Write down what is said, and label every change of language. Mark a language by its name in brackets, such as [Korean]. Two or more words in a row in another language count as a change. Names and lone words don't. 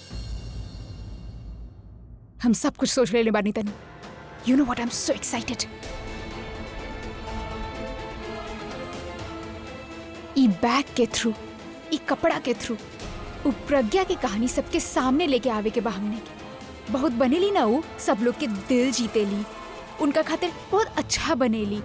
[Bhojpuri] हम सब कुछ सोच ले बानी तनु। [English] You know what, I am so excited. [Bhojpuri] ई बैग के थ्रू, ई कपड़ा के थ्रू, उ प्रज्ञा की कहानी सबके सामने लेके आवे के बा हमने के। बहुत बनेली ना वो, सब लोग के दिल जीतेली, उनका खातिर बहुत अच्छा बनेली।